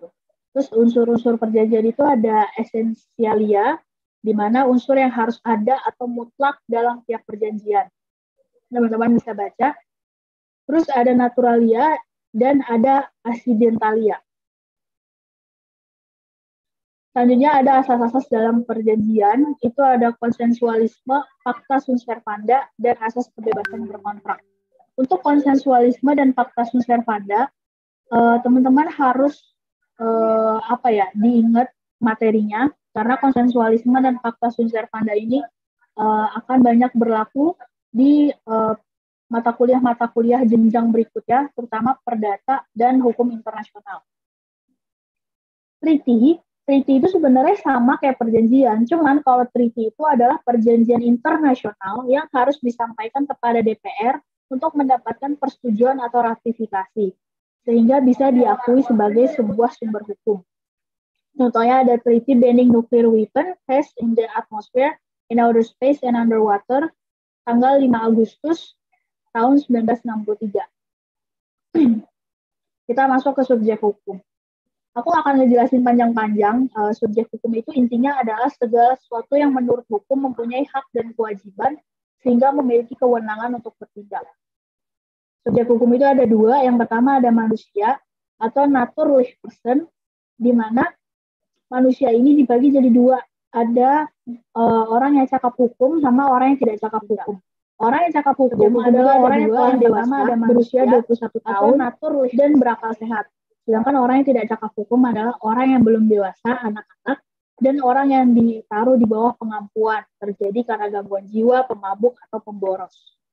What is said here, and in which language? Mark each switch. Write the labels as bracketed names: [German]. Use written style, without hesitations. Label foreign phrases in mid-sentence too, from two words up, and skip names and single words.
[Indonesian] Terus unsur-unsur perjanjian itu ada esensialia, di mana unsur yang harus ada atau mutlak dalam tiap perjanjian. Teman-teman bisa baca. Terus ada naturalia dan ada accidentalia. Selanjutnya ada asas-asas dalam perjanjian, itu ada konsensualisme, [Latin] fakta sunt servanda, [Indonesian] dan asas kebebasan berkontrak. Untuk konsensualisme dan [Latin] fakta sunt servanda, [Indonesian] teman-teman harus diingat materinya, karena konsensualisme dan [Latin] fakta sunt servanda [Indonesian] ini akan banyak berlaku di mata kuliah jenjang berikutnya, terutama perdata dan hukum internasional. Treaty itu sebenarnya sama kayak perjanjian, cuman kalau treaty itu adalah perjanjian internasional yang harus disampaikan kepada DPR untuk mendapatkan persetujuan atau ratifikasi, sehingga bisa diakui sebagai sebuah sumber hukum. Contohnya ada [English] treaty banning nuclear weapon tests in the atmosphere, in outer space and underwater, [Indonesian] tanggal 5 Agustus tahun 1963. Kita masuk ke subjek hukum. Aku akan ngejelasin panjang-panjang. Subjek hukum itu intinya adalah segala sesuatu yang menurut hukum mempunyai hak dan kewajiban sehingga memiliki kewenangan untuk bertindak. Subjek hukum itu ada dua. Yang pertama ada manusia atau [English] naturally person, [Indonesian] di mana manusia ini dibagi jadi dua. Ada orang yang cakap hukum sama orang yang tidak cakap hukum. Orang yang cakap hukum adalah orang yang dewasa, berusia 21 tahun, dan berakal sehat. Sedangkan orang yang tidak cakap hukum adalah orang yang belum dewasa, anak-anak, dan orang yang ditaruh di bawah pengampuan, terjadi karena gangguan jiwa, pemabuk, atau pemboros.